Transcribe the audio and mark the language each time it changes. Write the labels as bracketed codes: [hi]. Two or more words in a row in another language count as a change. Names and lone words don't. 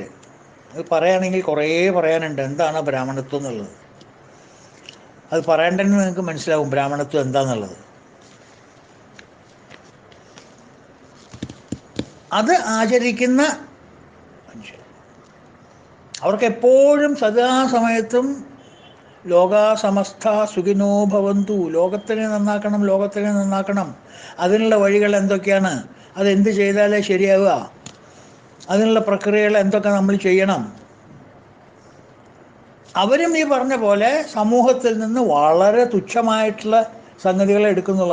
[ml] അത് പറയുകയാണെങ്കിൽ കുറേ പറയാനുണ്ട് എന്താണ് ബ്രാഹ്മണത്വം എന്നുള്ളത്. അത് പറയണ്ടെന്ന് നിങ്ങൾക്ക് മനസ്സിലാവും ബ്രാഹ്മണത്വം എന്താണെന്നുള്ളത്. അത് ആചരിക്കുന്ന മനുഷ്യർ, അവർക്ക് എപ്പോഴും സദാസമയത്തും [sa] ലോകാ സമസ്ത സുഖിനോ ഭവന്തു, [ml] ലോകത്തിനെ നന്നാക്കണം, ലോകത്തിനെ നന്നാക്കണം. അതിനുള്ള വഴികൾ എന്തൊക്കെയാണ്, അതെന്ത് ചെയ്താലേ ശരിയാവുക, അതിനുള്ള പ്രക്രിയകൾ എന്തൊക്കെ നമ്മൾ ചെയ്യണം. അവരും ഈ പറഞ്ഞ പോലെ സമൂഹത്തിൽ നിന്ന് വളരെ തുച്ഛമായിട്ടുള്ള സംഗതികളെ എടുക്കുന്നുള്ളൂ.